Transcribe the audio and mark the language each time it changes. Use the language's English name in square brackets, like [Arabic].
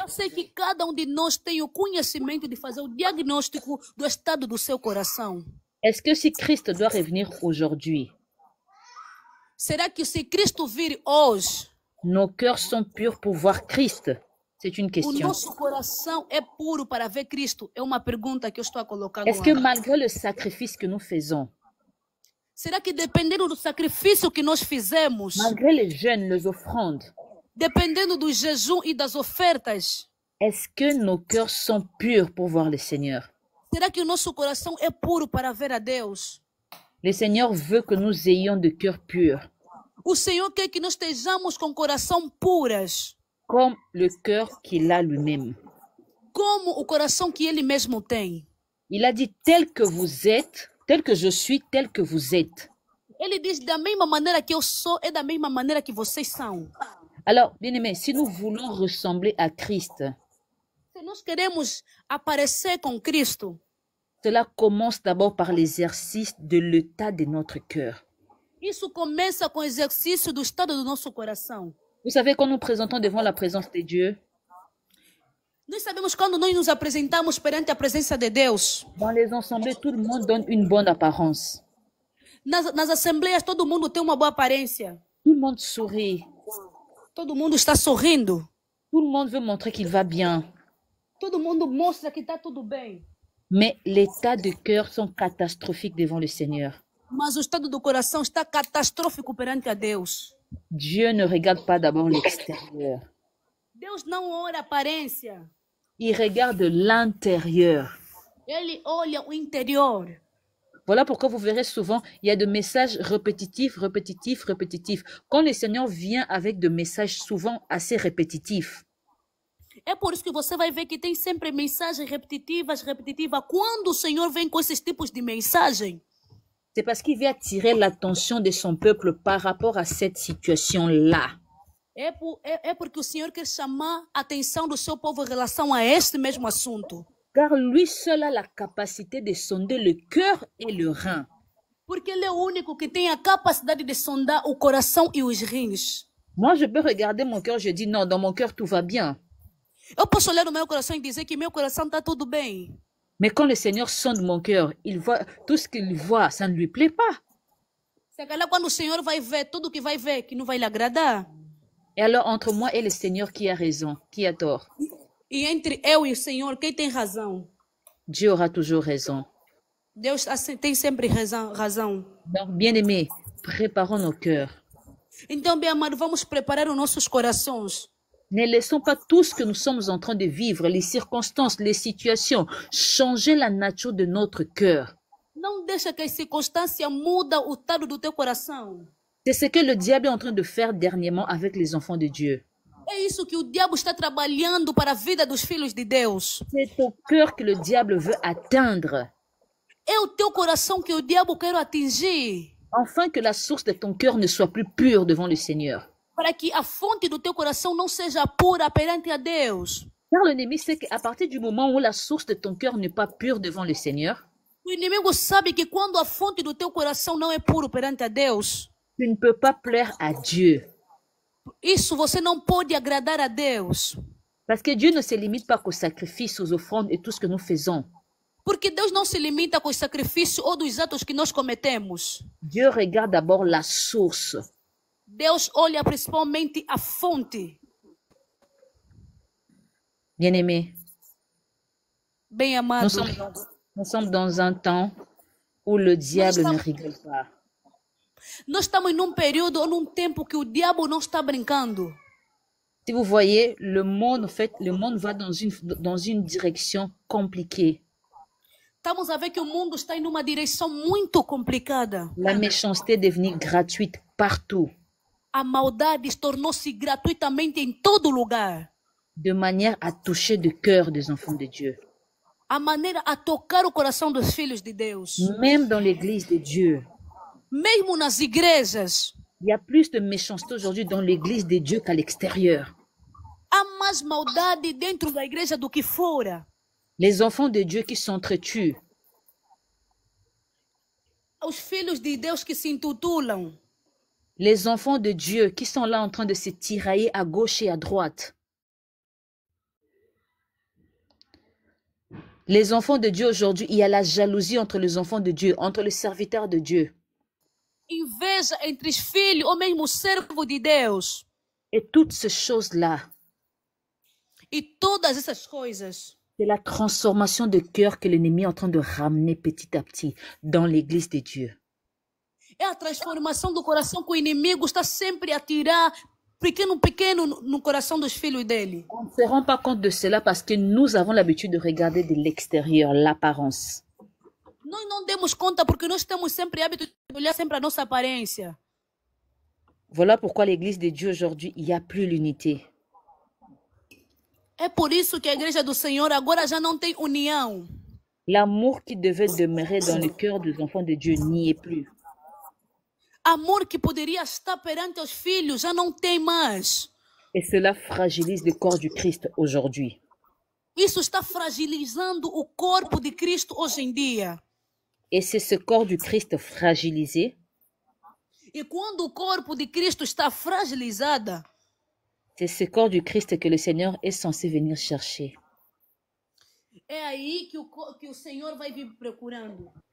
[Portuguese] eu sei que cada um de nós tem o conhecimento de fazer o diagnóstico do estado do seu coração. [French] Est-ce que si Christ doit revenir aujourd'hui, [Portuguese] Será que se Cristo vir hoje, [French] nos cœurs sont purs pour voir Christ? C'est une [Portuguese] o [French] question. [Portuguese] nosso coração é puro para ver Cristo? É uma pergunta que eu estou a colocar no [French] Est-ce que [Portuguese] ar. [French] malgré le sacrifice que nous faisons, [Portuguese] Será que dependendo do sacrifício que nós fizemos, [French] malgré les jeûnes, les offrandes, [Portuguese] dependendo do jejum e das ofertas, [French] est-ce que nos cœurs sont purs pour voir le Seigneur? [Portuguese] será que o nosso coração é puro para ver a Deus? [French] Le Seigneur veut que nous ayons de cœurs purs, [Portuguese] O Senhor quer que nós estejamos com coração puras, [French] comme le cœur qu'il a lui-même. [Portuguese] como o coração que Ele mesmo tem. [French] Il a dit tel que vous êtes, tel que je suis, tel que vous êtes. [Portuguese] Ele diz, da mesma maneira que eu sou, é da mesma maneira que vocês são. [French] Alors, bien-aimés, si nous voulons ressembler à Christ, [Portuguese] Se nós queremos aparecer com Cristo, [French] cela commence d'abord par l'exercice de l'état de notre cœur. [Portuguese] isso começa com o exercício do estado do nosso coração. [French] Vous savez, quand nous présentons devant la présence de Dieu, [Portuguese] Nós sabemos quando nós nos apresentamos perante a presença de Deus. [French] dans les assemblées, tout le monde donne une bonne apparence. [Portuguese] Nas assembleias, todo mundo tem uma boa aparência. [French] Tout le monde sourit. [Portuguese] Todo mundo está sorrindo. [French] Tout le monde veut montrer qu'il va bien. [Portuguese] Todo mundo mostra que está tudo bem. [French] Mais l'état de cœur sont catastrophiques devant le Seigneur. [Portuguese] Mas o estado do coração está catastrófico perante a Deus. [French] Dieu ne regarde pas d'abord l'extérieur. [Portuguese] Deus não olha a aparência. [French] Il regarde l'intérieur. [Portuguese] Ele olha o interior. [French] Voilà pourquoi vous verrez souvent, il y a des messages répétitifs, répétitifs, répétitifs. Quand le Seigneur vient avec des messages souvent assez répétitifs, [Portuguese] É por isso que você vai ver que tem sempre mensagens repetitivas. Quando o Senhor vem com esses tipos de mensagem, [French] c'est parce qu'il veut attirer l'attention de son peuple par rapport à cette situation-là. [Portuguese] é porque o Senhor quer chamar a atenção do seu povo em relação a este mesmo assunto. [French] Car lui seul a la capacité de sonder le cœur et le rein. [Portuguese] Porque Ele é o único que tem a capacidade de sondar o coração e os rins. [French] Moi, je peux regarder mon cœur, je dis non, dans mon cœur, tout va bien. [Portuguese] Eu posso olhar no meu coração e dizer que meu coração está tudo bem. [French] Mais quand le Seigneur sonde mon cœur, il voit tout ce qu'il voit, ça ne lui plaît pas. [Portuguese] Se calhar quando o Senhor vai ver tudo que vai ver, que não vai lhe agradar. [French] Et alors, entre moi et le Seigneur, qui a raison, qui a tort? [Portuguese] E entre eu e o Senhor, quem tem razão? [French] Dieu aura toujours raison. [Portuguese] Deus tem sempre razão. [French] Donc, bien-aimés, préparons nos cœurs. [Portuguese] Então, bem amado, vamos preparar os nossos corações. [French] Ne laissons pas tout ce que nous sommes en train de vivre, les circonstances, les situations, changer la nature de notre cœur. [Portuguese] Não deixa que a circunstância muda o estado do teu coração. [French] C'est ce que le diable est en train de faire dernièrement avec les enfants de Dieu. [Portuguese] É isso que o diabo está trabalhando para a vida dos filhos de Deus. [French] C'est au cœur que le diable veut atteindre, [Portuguese] É o teu coração que o diabo quer atingir. [French] afin que la source de ton cœur ne soit plus pure devant le Seigneur. [Portuguese] Para que a fonte do teu coração não seja pura perante a Deus. [French] Car l'ennemi sait qu'à partir du moment où la source de ton cœur n'est pas pure devant le Seigneur, [Portuguese] O inimigo sabe que quando a fonte do teu coração não é puro perante a Deus, [French] tu ne peux pas plaire à Dieu. [Portuguese] isso você não pode agradar a Deus. [French] Parce que Dieu ne se limite pas qu'aux sacrifices, aux offrandes et tout ce que nous faisons. [Portuguese] Porque Deus não se limita com os sacrifícios ou dos atos que nós cometemos. [French] Dieu regarde d'abord la source. [Portuguese] Deus olha principalmente a fonte. [French] Bien-aimés, [Portuguese] Bem amado, [French] nous sommes dans un temps où le diable ne rigole pas. [Portuguese] nós estamos num período ou num tempo que o diabo não está brincando. [French] Si vous voyez, le monde, en fait, le monde va dans une direction compliquée. [Portuguese] Estamos a ver que o mundo está em uma direção muito complicada. [French] La méchanceté est devenue gratuite partout, [Portuguese] A maldade tornou-se gratuitamente em todo lugar. [French] de manière à toucher le cœur des enfants de Dieu. [Portuguese] A maneira a tocar o coração dos filhos de Deus. [French] Même dans l'église de Dieu, [Portuguese] Mesmo nas igrejas, [French] il y a plus de méchanceté aujourd'hui dans l'église de Dieu qu'à l'extérieur. [Portuguese] há mais maldade dentro da igreja do que fora. [French] Les enfants de Dieu qui s'entretuent. [Portuguese] Os filhos de Deus que se intitulam. [French] Les enfants de Dieu qui sont là en train de se tirailler à gauche et à droite. Les enfants de Dieu aujourd'hui, il y a la jalousie entre les enfants de Dieu, entre les serviteurs de Dieu. [Portuguese] Inveja entre os filhos ou mesmo o servo de Deus. [French] Et toutes ces choses-là, [Portuguese] E todas essas coisas [French] c'est la transformation de cœur que l'ennemi est en train de ramener petit à petit dans l'église de Dieu. [Portuguese] é a transformação do coração que o inimigo está sempre a tirar pequeno no coração dos filhos dele. [French] On ne se rend pas compte de cela parce que nous avons l'habitude de regarder de l'extérieur, l'apparence. [Portuguese] Nós não demos conta porque nós temos sempre hábito de olhar sempre a nossa aparência. [French] Voilà pourquoi l'église de Dieu aujourd'hui, il n'y a plus l'unité. [Portuguese] É por isso que a igreja do Senhor agora já não tem união. [French] L'amour qui devait demeurer dans le cœur des enfants de Dieu n'y est plus. [Portuguese] Amor que poderia estar perante os filhos já não tem mais. [French] Et cela fragilise le corps du Christ aujourd'hui. [Portuguese] Isso está fragilizando o corpo de Cristo hoje em dia. [French] Et c'est ce corps du Christ fragilisé, [Portuguese] E quando o corpo de Cristo está fragilizado, [French] c'est ce corps du Christ que le Seigneur est censé venir chercher. [Portuguese] é aí que o Senhor vai vir procurando.